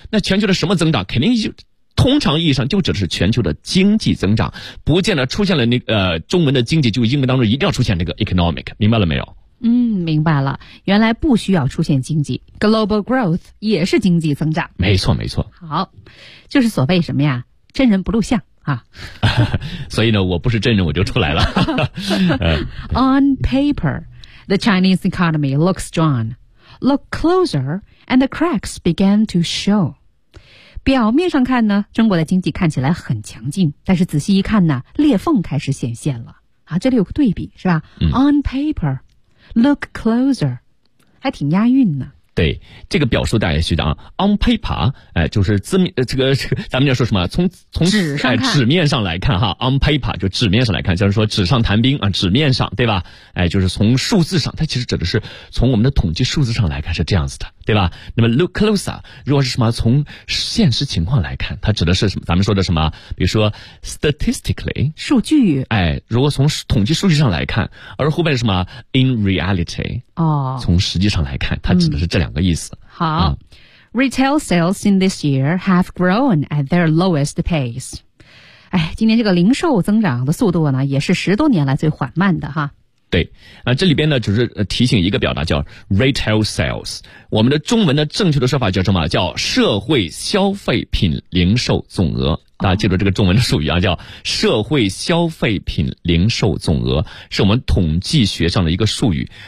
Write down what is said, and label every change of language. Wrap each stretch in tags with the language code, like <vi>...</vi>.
<zh>那全球的什么增长肯定就通常意义上就指的是全球的经济增长，不见得出现了那中文的经济就英文当中一定要出现这个 economic， 明白了没有？嗯，明白了，原来不需要出现经济，</zh> <en>global growth</en> <zh>也是经济增长。没错没错。好，就是所谓什么呀，真人不露相啊。所以呢，我不是真人我就出来了。</zh> <en>On paper, the Chinese economy looks strong. Look closer and the cracks began to show.</en> <zh>表面上看呢，中国的经济看起来很强劲，但是仔细一看呢，裂缝开始显现了。啊，这里有个对比是吧、嗯、？</zh> <en>On paper, look closer，</en> <zh>还挺押韵呢。对，这个表述大家记得啊。</zh> <en>On paper，</en> <zh>就是字面这个，咱们要说什么？从纸上纸面上来看哈 ，</zh> <en>on paper</en> <zh>就纸面上来看，就是说纸上谈兵啊，纸面上对吧？就是从数字上，它其实指的是从我们的统计数字上来看是这样子的，对吧？那么</zh> <en>look closer，</en> <zh>如果是什么从现实情况来看，它指的是什么？咱们说的什么？比如说 statistically 数据，如果从统计数据上来看，而后面是什么</zh> <en>in reality？</en> <zh>哦，从实际上来看，它指的是这两个意思。</zh> <en>好、嗯、，retail sales in this year have grown at their lowest pace。</en> <zh>哎，今年这个零售增长的速度呢，也是十多年来最缓慢的哈。对，这里边呢，就是提醒一个表达叫</zh> <en>retail sales。</en> <zh>我们的中文的正确的说法叫什么？叫社会消费品零售总额。大家记住这个中文的术语啊，叫社会消费品零售总额，是我们统计学上的一个术语。</zh>